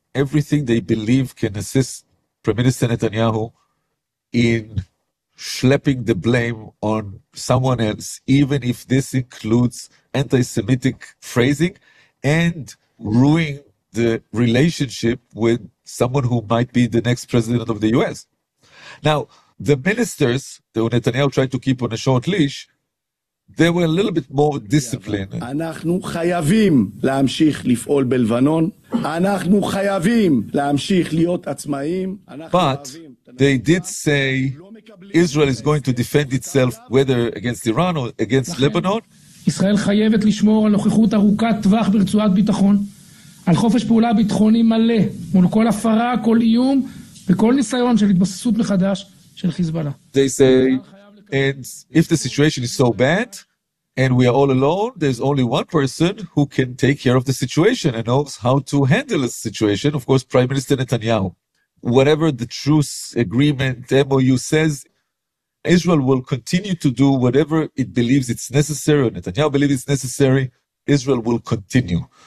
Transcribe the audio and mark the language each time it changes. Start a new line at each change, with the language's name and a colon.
English: everything they believe can assist Prime Minister Netanyahu in schlepping the blame on someone else, even if this includes anti-Semitic phrasing and ruining the relationship with someone who might be the next president of the U.S. Now, the ministers that Netanyahu tried to keep on a short leash, they were a little bit more disciplined.
Hebrew: אנחנו חייבים להמשיך לפעול בלבנון. אנחנו חייבים להמשיך להיות עצמאים.
English: But they did say Israel is going to defend itself whether against Iran or against Lebanon.
Hebrew: ישראל חייבת לשמור על נוכחות ארוכת טווח ברצועת ביטחון, על חופש פעולה ביטחוני מלא, מול כל הפרה, כל איום, וכל ניסיון של התבססות מחדש של חיזבאללה.
English: They say, and if the situation is so bad, and we are all alone, there's only one person who can take care of the situation and knows how to handle a situation, of course, Prime Minister Netanyahu. Whatever the truce agreement, MOU says, Israel will continue to do whatever it believes it's necessary, or Netanyahu believes it's necessary, Israel will continue.